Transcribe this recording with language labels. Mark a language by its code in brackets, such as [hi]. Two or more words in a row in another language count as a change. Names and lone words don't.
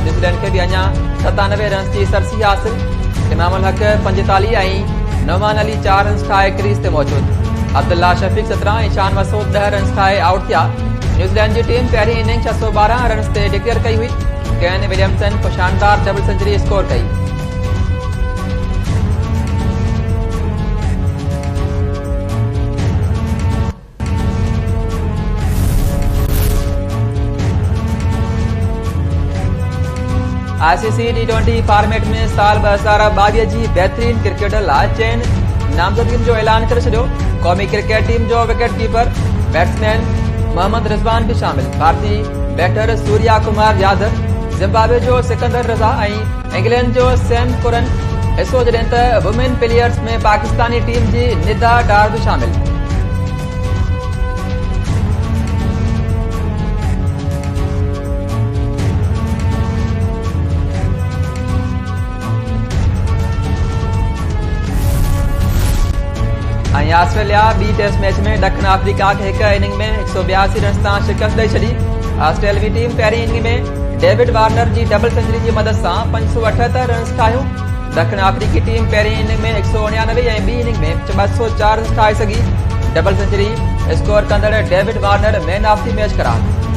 [sd] न्यूज़ीलैंड खे बि अञा 97 रन्स जी सरसी हासिल। इमाम उल हक 45 ऐं नौमान अली 4 रन्स ठाहे क्रीज़ ते मौजूद। अब्दुल्ला शफीक 17 ऐं शान मसूद 10 रन्स ठाहे आउट थिया। न्यूज़ीलैंड जी टीम पहिरीं इनिंग 612 रन्स ते डिक्लेयर कई हुई। केन विलियमसन को शानदार [en] double century [sd] स्कोर कई। ICC T20 फॉर्मेट में साल 2022 जी बेहतरीन क्रिकेटर लाइ चइन नामज़दगियुनि जो ऐलान करे छॾियो। क़ौमी क्रिकेट टीम जो [en] wicket keeper batsman [sd] मोहम्मद रिज़वान भी शामिल। भारतीय बैटर सूर्या कुमार यादव, ज़िम्बाब्वे जो सिकंदर रज़ा ऐं इंग्लैंड जो सैम कुरन हिसो, जॾहिं त [en] women players [sd] में पाकिस्तानी टीम जी निदा डार भी शामिल। ऑस्ट्रेलिया बी टेस्ट मैच में ॾखण अफ्रीका के एक इनिंग में 182 रन सां शिकस्त ॾेई छॾी। ऑस्ट्रेलियावी टीम पहिरीं इनिंग में डेविड वार्नर जी [en] double century [sd] की मदद सां 578 रन्स ठाहियूं। ॾखण अफ्रीकी टीम पहिरीं इनिंग में 199 ऐं ॿी इनिंग में 204 रन्स ठाहे सघी। [en] double century [sd] स्कोर कंदड़ डेविड वार्नर [en] man of the match [sd] करार।